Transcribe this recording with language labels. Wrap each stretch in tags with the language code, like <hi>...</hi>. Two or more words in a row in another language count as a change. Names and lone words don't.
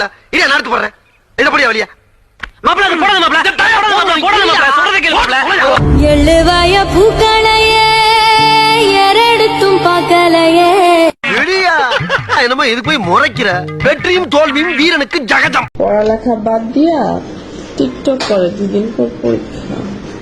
<ta>இடியா நான் எடுத்து போறேன். இத படியா வலியா. மாப்ள அது போடுங்க மாப்ள. போடுங்க மாப்ள. சொல்றத கேளு மாப்ள. எழுவாய பூக்களையே எரெடுத்தும் பார்க்கலையே. இடியா என்னமோ இது போய் முறைக்கிற. வெற்றியும் தோல்வியும் வீரனுக்கு ஜகஜம்.</ta> <bn>পড়ালেখা বাদ দিয়া টিকটক করে 2 দিন পর পরীক্ষা।</bn>